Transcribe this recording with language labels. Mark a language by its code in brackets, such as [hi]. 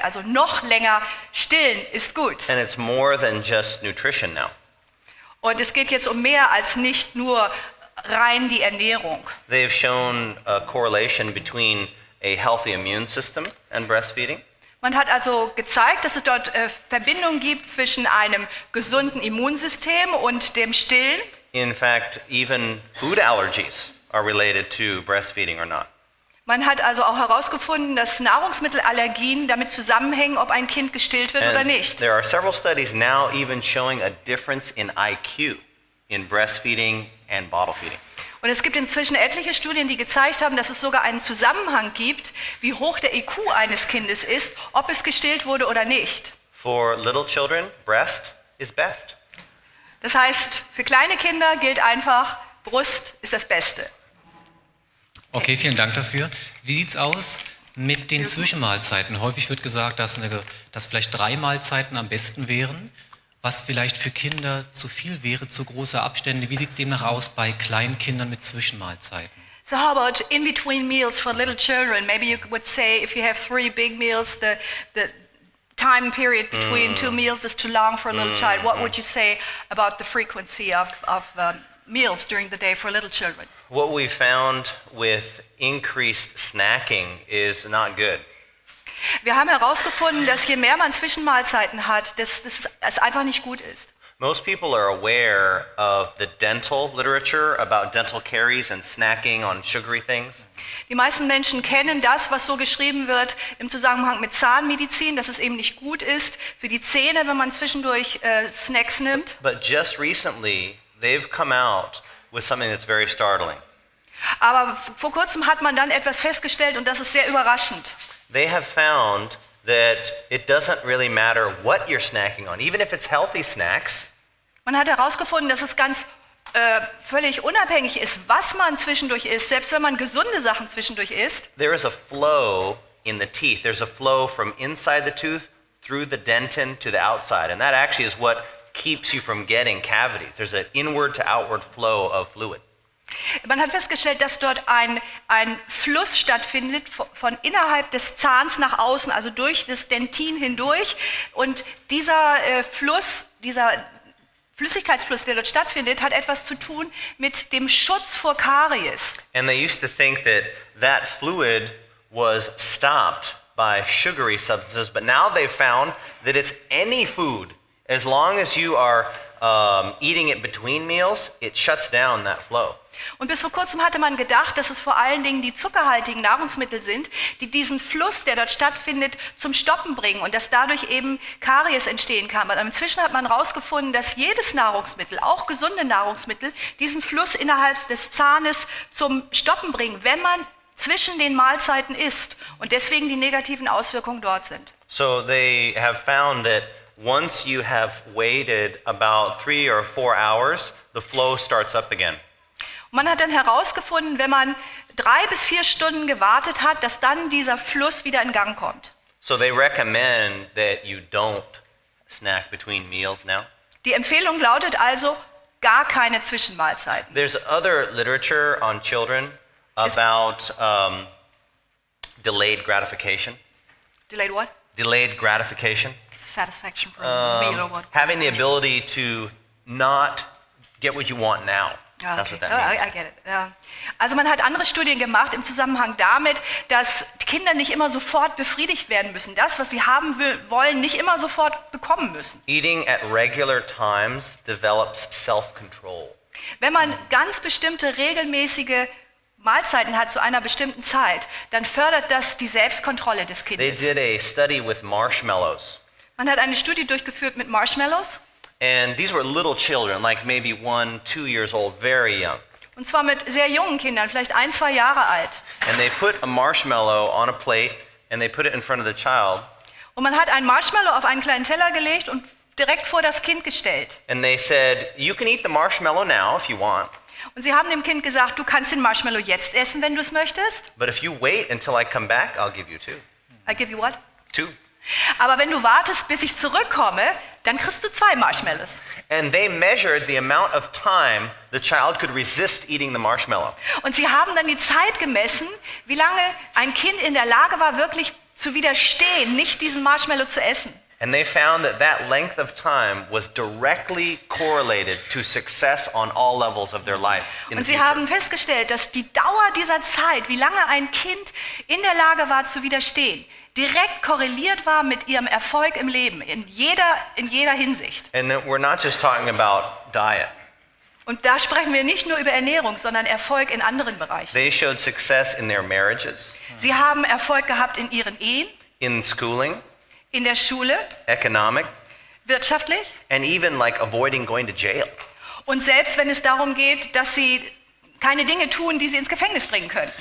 [de] Also noch länger stillen ist gut. [en] And it's more than just nutrition now. [de] Und es geht jetzt um mehr als nicht nur rein die Ernährung. [en] They've shown a correlation between a healthy immune system and breastfeeding. [de] Man hat also gezeigt, dass es dort Verbindungen gibt zwischen einem gesunden Immunsystem und dem Stillen. [en] In fact, even food allergies are related to breastfeeding or not. [de] Man hat also auch herausgefunden, dass Nahrungsmittelallergien damit zusammenhängen, ob ein Kind gestillt wird oder nicht. [en] There are several studies now even showing a difference in IQ in breastfeeding and bottle feeding. [de] Und es gibt inzwischen etliche Studien, die gezeigt haben, dass es sogar einen Zusammenhang gibt, wie hoch der IQ eines Kindes ist, ob es gestillt wurde oder nicht. [en] For little children, breast is best. [de] Das heißt, für kleine Kinder gilt einfach, Brust ist das Beste. Okay, vielen Dank dafür. Wie sieht es aus mit den Zwischenmahlzeiten? Häufig wird gesagt, dass vielleicht 3 Mahlzeiten am besten wären, was vielleicht für Kinder zu viel wäre, zu große Abstände. Wie sieht es demnach aus bei Kleinkindern mit Zwischenmahlzeiten? [en] So how about in between meals for little children? Maybe you would say if you have 3 big meals, the time period between 2 meals is too long for a little child. What would you say about the frequency of meals during the day for little children? What we found with increased snacking is not good. [de] Wir haben herausgefunden, dass je mehr man Zwischenmahlzeiten hat, dass es einfach nicht gut ist. [en] Most people are aware of the dental literature about dental caries and snacking on sugary things. [de] Die meisten Menschen kennen das, was so geschrieben wird im Zusammenhang mit Zahnmedizin, dass es eben nicht gut ist für die Zähne, wenn man zwischendurch Snacks nimmt. [en] But just recently, they've come out with something that's very startling. [de] Aber vor kurzem hat man dann etwas festgestellt und das ist sehr überraschend. [en] They have found that it doesn't really matter what you're snacking on, even if it's healthy snacks. [de] Man hat herausgefunden, dass es ganz völlig unabhängig ist, was man zwischendurch isst, selbst wenn man gesunde Sachen zwischendurch isst. [en] There is a flow in the teeth. There's a flow from inside the tooth through the dentin to the outside, and that actually is what keeps you from getting cavities. There's an inward to outward flow of fluid. [de] Man hat festgestellt, dass dort ein Fluss stattfindet von innerhalb des Zahns nach außen, also durch das Dentin hindurch. Und dieser Fluss, dieser Flüssigkeitsfluss, der dort stattfindet, hat etwas zu tun mit dem Schutz vor Karies. [en] And they used to think that fluid was stopped by sugary substances, but now they've found that it's any food. As long as you are eating it between meals, it shuts down that flow. [de] Und bis vor kurzem hatte man gedacht, dass es vor allen Dingen die zuckerhaltigen Nahrungsmittel sind, die diesen Fluss, der dort stattfindet, zum Stoppen bringen und dass dadurch eben Karies entstehen kann. Aber inzwischen hat man herausgefunden, dass jedes Nahrungsmittel, auch gesunde Nahrungsmittel, diesen Fluss innerhalb des Zahnes zum Stoppen bringen, wenn man zwischen den Mahlzeiten isst und deswegen die negativen Auswirkungen dort sind. [en] So they have found that once you have waited about 3 or 4 hours, the flow starts up again. [de] Und man hat dann herausgefunden, wenn man 3 bis 4 Stunden gewartet hat, dass dann dieser Fluss wieder in Gang kommt. [en] So they recommend that you don't snack between meals now. [de] Die Empfehlung lautet also, gar keine Zwischenmahlzeiten. [en] There's other literature on children about delayed gratification. Delayed what? Delayed gratification. Satisfaction from the meal or what? Having the ability to not get what you want now. Ah, That's okay. what that means. I get it. Ja. [de] Also man hat andere Studien gemacht im Zusammenhang damit, dass Kinder nicht immer sofort befriedigt werden müssen. Das, was sie haben wollen, nicht immer sofort bekommen müssen. [en] Eating at regular times develops self-control. [de] Wenn man ganz bestimmte regelmäßige Mahlzeiten hat zu einer bestimmten Zeit, dann fördert das die Selbstkontrolle des [en] They [de] Kindes. [en] did a study with marshmallows. [de] Man hat eine Studie durchgeführt mit Marshmallows. [en] And these were little children, like maybe 1, 2 years old, very young. [de] Und zwar mit sehr jungen Kindern, vielleicht 1, 2 Jahre alt. [en] And they put a marshmallow on a plate and they put it in front of the child. [de] Und man hat ein Marshmallow auf einen kleinen Teller gelegt und direkt vor das Kind gestellt. [en] And they said, you can eat the marshmallow now if you want. [de] Und sie haben dem Kind gesagt, du kannst den Marshmallow jetzt essen, wenn du es möchtest. [en] But if you wait until I come back, I'll give you 2. I give you what? 2. [de] Aber wenn du wartest, bis ich zurückkomme, dann kriegst du 2 Marshmallows. [en] And they measured the amount of time the child could resist eating the marshmallow. [de] Und sie haben dann die Zeit gemessen, wie lange ein Kind in der Lage war, wirklich zu widerstehen, nicht diesen Marshmallow zu essen. [en] And they found that that length of time was directly correlated to success on all levels of their life in [de] Und [en] the [de] sie [en] future. [de] haben festgestellt, dass die Dauer dieser Zeit, wie lange ein Kind in der Lage war zu widerstehen, direkt korreliert war mit ihrem Erfolg im Leben, in jeder Hinsicht. [en] And we're not just talking about diet. [de] Und da sprechen wir nicht nur über Ernährung, sondern Erfolg in anderen Bereichen. [en] They showed success in their marriages, [de] Sie haben Erfolg gehabt in ihren Ehen, [en] in schooling, [de] in der Schule, [en] economic, [de] wirtschaftlich [en] and even like avoiding going to jail. [de] und selbst wenn es darum geht, dass sie keine Dinge tun, die sie ins Gefängnis bringen können.